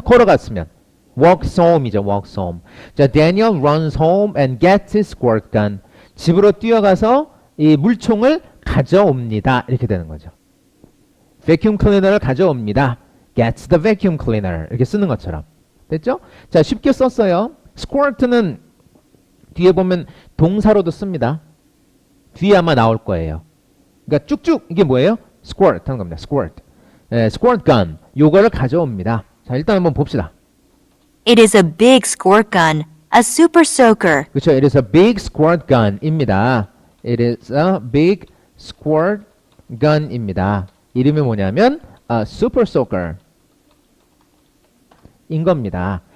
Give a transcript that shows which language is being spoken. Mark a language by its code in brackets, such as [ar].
[ko] 걸어갔으면 [en] walks home [ko] 이죠. [en] walks home. 자, Daniel runs home and gets his squirt gun. [ko] 집으로 뛰어가서 이 물총을 가져옵니다. 이렇게 되는 거죠. vacuum cleaner를 가져옵니다. [en] gets the vacuum cleaner. [ko] 이렇게 쓰는 것처럼. 됐죠? 자, 쉽게 썼어요. squirt는 뒤에 보면 동사로도 씁니다. 뒤에 아마 나올 거예요. 그러니까 쭉쭉 이게 뭐예요? squirt 하는 겁니다. squirt. 예, squirt gun. 요거를 가져옵니다. 자, 일단 한번 봅시다. [en] It is a big squirt gun, a super soaker. [ko] 그렇죠. [en] It is a big squirt gun입니다. It is a big squirt gun입니다. [ko] 이름이 뭐냐면 super soaker 인 겁니다.